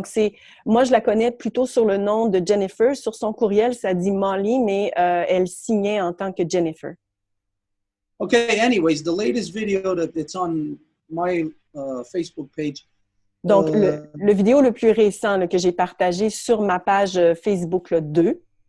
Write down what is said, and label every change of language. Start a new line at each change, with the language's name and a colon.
French: Donc moi je la connais plutôt sur le nom de Jennifer. Sur son courriel, ça dit Molly, mais elle signait en tant que Jennifer.
English: Okay, anyways, the latest video that's on my Facebook page.
French: Donc, le vidéo le plus récent là, que j'ai partagé sur ma page Facebook là, 2.